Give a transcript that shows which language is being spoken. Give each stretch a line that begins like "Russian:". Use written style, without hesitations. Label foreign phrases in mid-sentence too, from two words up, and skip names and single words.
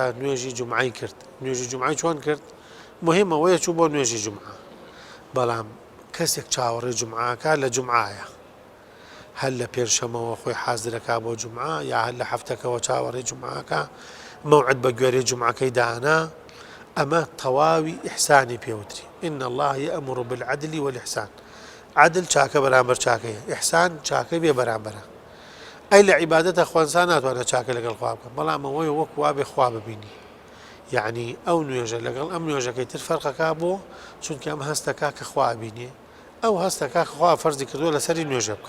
Central Kurdish: نوێژی جومعی کرد نوێژی جومعی چۆن کرد مهم ئەوەیە چوو بۆ نوێژی جومعە بەڵام کەسێک چاوەڕێی جومعاکە لە جومعایە هەر لە پێنجشەمەوە خۆی حازرەکە بۆ جومعە یا هەر لە هەفتەکەەوە چاوەڕێی جومعاکە موعد بە گوێرەی جومعەکەی دانا ئەمە تەواوی ئیحسانی پێوتری
Arabic: إن الله يأمر بالعدل والإحسان
Central Kurdish: عدل چاکە بەرامبەر چاکەیە ئیحسان چاکەی بێ بەرامبەرە ئەی لە عیبادەتە خوانسان ناتوانێت چاکە لەگەڵ خوا بکەن بەڵام ئەوەی وەک وا بێ خوا ببینی یعنی ئەو نوێژە لەگەڵ ئەم نوێژەکەی تر فەرقەکە بۆ چونکە ئەم هەستەکە کە خوا بینێ ئەو هەستەکە خوا فەرزی کردووە لەسەری نوێژە بکە